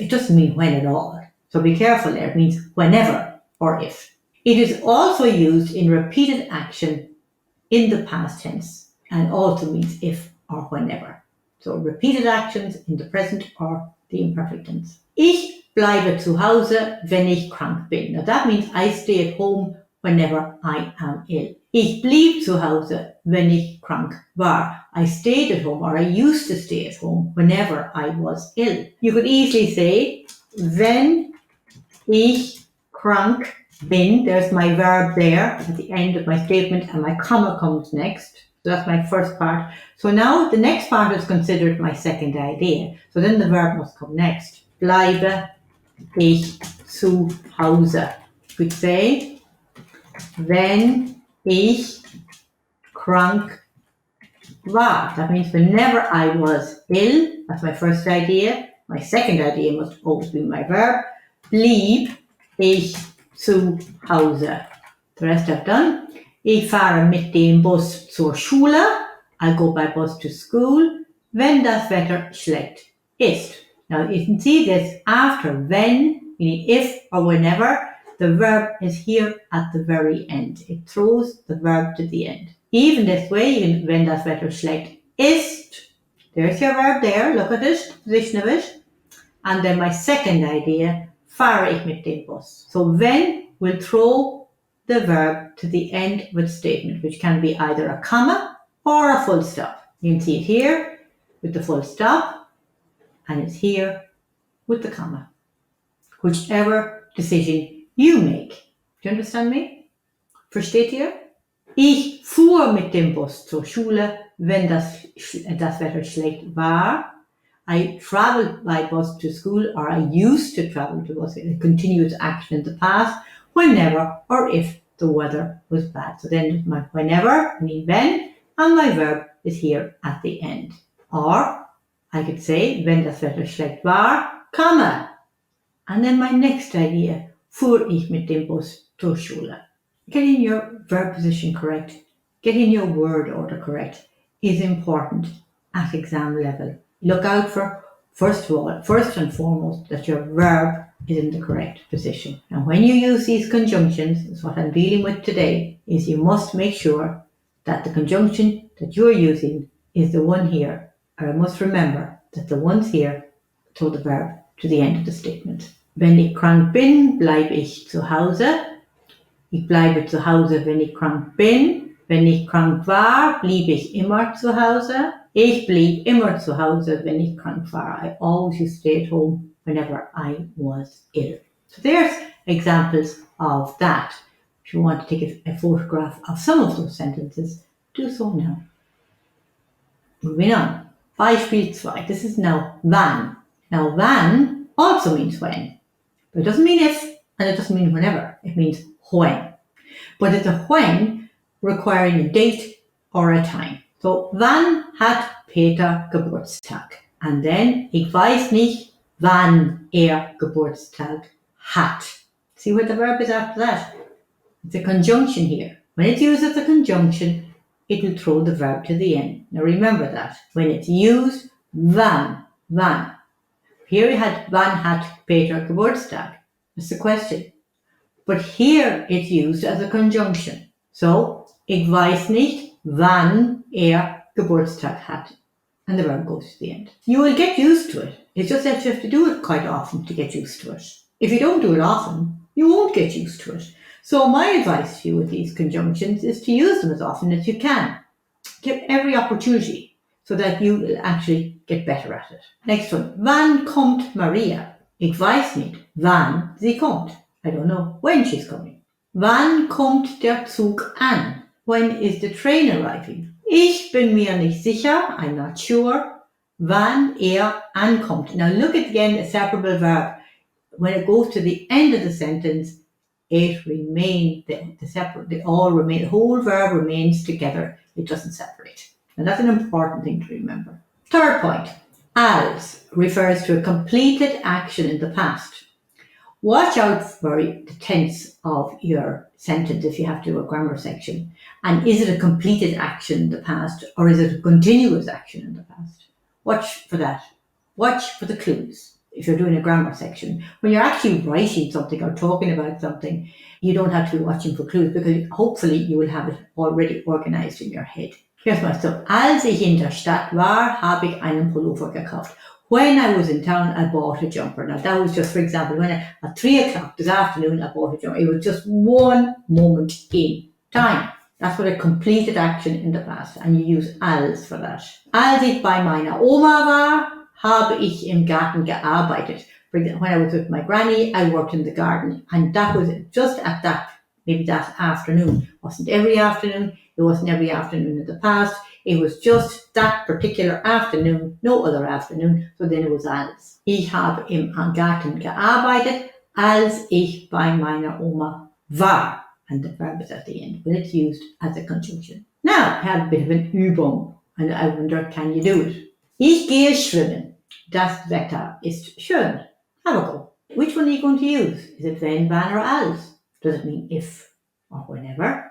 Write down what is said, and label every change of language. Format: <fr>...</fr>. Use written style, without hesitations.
<en>It doesn't mean when at all. So be careful there. It means whenever or if. It is also used in repeated action in the past tense and also means if or whenever. So repeated actions in the present or the imperfect tense.</en> <de>Ich bleibe zu Hause, wenn ich krank bin.</de> <en>Now that means I stay at home whenever I am ill.</en> <de>Ich blieb zu Hause, wenn ich krank war.</de> <en>I stayed at home or I used to stay at home whenever I was ill. You could easily say,</en> <de>wenn ich krank bin,</de> <en>there's my verb there at the end of my statement and my comma comes next. So that's my first part. So now the next part is considered my second idea. So then the verb must come next.</en> <de>Bleibe ich zu Hause.</de> <en>We'd say,</en> <de>wenn ich krank war.</de> <en>That means whenever I was ill, that's my first idea. My second idea must always be my verb.</en> <de>Blieb ich zu Hause.</de> <en>The rest I've done.</en> <de>Ich fahre mit dem Bus zur Schule.</de> <en>I go by bus to school.</en> <de>Wenn das Wetter schlecht ist.</de> <en>Now you can see this after when, meaning if or whenever, the verb is here at the very end. It throws the verb to the end. Even this way,</en> <de>wenn das Wetter schlecht ist,</de> <en>there's your verb there, look at it, position of it. And then my second idea,</en> <de>fahre ich mit dem Bus.</de> <en>So wenn will throw the verb to the end of a statement, which can be either a comma or a full stop. You can see it here with the full stop, and it's here with the comma. Whichever decision you make. Do you understand me?</en> <de>Versteht ihr? Ich fuhr mit dem Bus zur Schule, wenn das Wetter schlecht war.</de> <en>I traveled by bus to school, or I used to travel to bus, a continuous action in the past, whenever or if the weather was bad. So then my whenever, mean when, and my verb is here at the end. Or I could say,</en> <de>wenn das Wetter schlecht war,</de> <en>comma. And then my next idea,</en> <de>fuhr ich mit dem Bus zur Schule.</de> <en>Getting your verb position correct, getting your word order correct is important at exam level. Look out for, first and foremost, that your verb is in the correct position. And when you use these conjunctions, is what I'm dealing with today, is you must make sure that the conjunction that you're using is the one here. Or I must remember that the ones here throw the verb to the end of the statement.</en> <de>Wenn ich krank bin, bleibe ich zu Hause. Ich bleibe zu Hause, wenn ich krank bin. Wenn ich krank war, blieb ich immer zu Hause. Ich blieb immer zu Hause, wenn ich krank war.</de> <en>I always used to stay at home whenever I was ill. So there's examples of that. If you want to take a photograph of some of those sentences, do so now. Moving on. Beispiel 2. This is now wann. Now wann also means when. But it doesn't mean if, and it doesn't mean whenever. It means when. But it's a when requiring a date or a time.</en> <de>So, wann hat Peter Geburtstag?</de> <en>And then,</en> <de>ich weiß nicht, wann Geburtstag hat.</de> <en>See what the verb is after that? It's a conjunction here. When it's used as a conjunction, it will throw the verb to the end. Now remember that. When it's used, wann. Here we had,</en> <de>wann hat Peter Geburtstag?</de> <en>That's the question. But here it's used as a conjunction.</en> <de>So, ich weiß nicht, wann Geburtstag hat.</de> <en>And the verb goes to the end. You will get used to it. It's just that you have to do it quite often to get used to it. If you don't do it often, you won't get used to it. So my advice to you with these conjunctions is to use them as often as you can. Give every opportunity so that you will actually get better at it. Next one.</en> <de>Wann kommt Maria? Ich weiß nicht, wann sie kommt.</de> <en>I don't know when she's coming.</en> <de>Wann kommt der Zug an?</de> <en>When is the train arriving?</en> <de>Ich bin mir nicht sicher,</de> <en>I'm not sure,</en> <de>wann ankommt.</de> <en>Now look at again a separable verb. When it goes to the end of the sentence, it remains, the whole verb remains together. It doesn't separate. And that's an important thing to remember. Third point, als refers to a completed action in the past. Watch out for the tense of your sentence if you have to do a grammar section. And is it a completed action in the past or is it a continuous action in the past? Watch for that. Watch for the clues if you're doing a grammar section. When you're actually writing something or talking about something, you don't have to be watching for clues because hopefully you will have it already organized in your head. Here's my stuff.</en> <de>Als ich in der Stadt war, habe ich einen Pullover gekauft.</de> <en>When I was in town, I bought a jumper. Now that was just, for example, at 3 o'clock this afternoon, I bought a jumper. It was just one moment in time. That's what a completed action in the past. And you use als for that.</en> <de>Als ich bei meiner Oma war, habe ich im Garten gearbeitet.</de> <en>When I was with my granny, I worked in the garden. And that was just at that, maybe that afternoon. It wasn't every afternoon. It wasn't every afternoon in the past. It was just that particular afternoon, no other afternoon. So then it was als.</en> <de>Ich habe im Garten gearbeitet, als ich bei meiner Oma war.</de> <en>And the verb is at the end, but it's used as a conjunction. Now, I have a bit of an Übung, and I wonder, can you do it?</en> <de>Ich gehe schwimmen. Das Wetter ist schön.</de> <en>Have a go. Which one are you going to use? Is it wenn, wann, or als? Does it mean if? or whenever?</en>